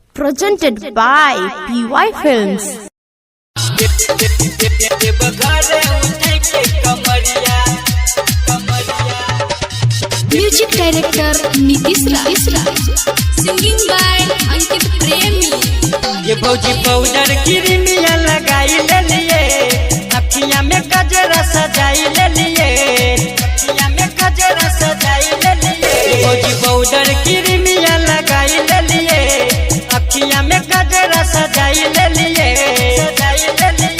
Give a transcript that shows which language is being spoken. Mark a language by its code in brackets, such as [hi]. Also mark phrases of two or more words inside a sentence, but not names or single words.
[en] presented by PY Films. Music director Nitish Raj, singing by Ankit Premi. [bho] ये भौजी पाउडर क्रीमिया लगाई ले लिए, अखियां में गजरा सजाई ले लिए, अखियां में गजरा सजाई ले लिए। ये भौजी पाउडर क्रीमिया लगाई ले लिए, अखियां में गजरा सजाई ले लिए, सजाई ले लिए।